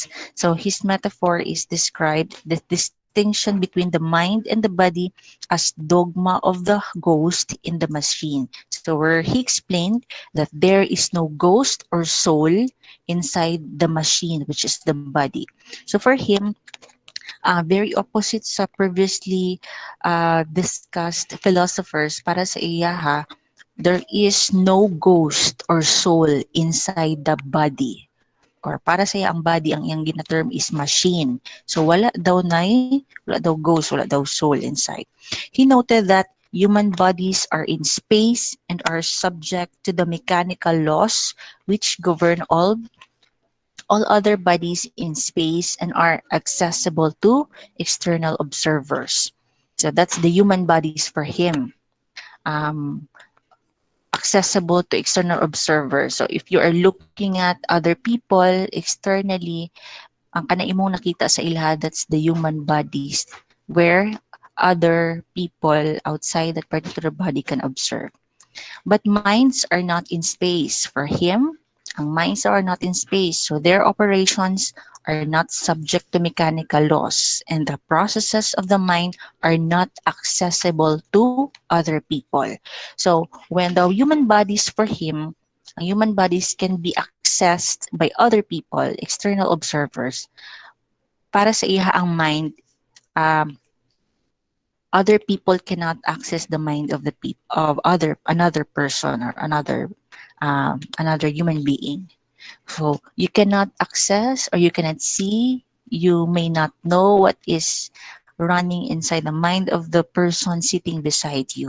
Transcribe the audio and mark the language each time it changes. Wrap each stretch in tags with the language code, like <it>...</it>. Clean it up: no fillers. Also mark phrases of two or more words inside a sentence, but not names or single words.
<en>So his metaphor is described the distinction between the mind and the body as dogma of the ghost in the machine. So where he explained that there is no ghost or soul inside the machine, which is the body. So for him, very opposite sa previously discussed philosophers,</en> <hil>para sa iya ha,</hil> <en>there is no ghost or soul inside the body.</en> <hil>Or para sa iya ang body, ang iyang gina-term</hil> <en>is machine.</en> <hil>So wala daw ghost, wala daw</hil> <en>soul inside. He noted that human bodies are in space and are subject to the mechanical laws which govern all other bodies in space and are accessible to external observers. So that's the human bodies for him. Um, Accessible to external observers. So if you are looking at other people externally,</en> <hil>ang kana imong nakita sa ilha,</hil> <en>that's the human bodies where other people outside that particular body can observe. But minds are not in space. For him, ang minds are not in space, so their operations are not subject to mechanical laws, and the processes of the mind are not accessible to other people. So when the human bodies for him, ang human bodies can be accessed by other people, external observers,</en> <hil>para sa iha ang</hil> <en>mind, um, other people cannot access the mind of the of other another person or another human being. So you cannot access or you cannot see, you may not know what is running inside the mind of the person sitting beside you.</en>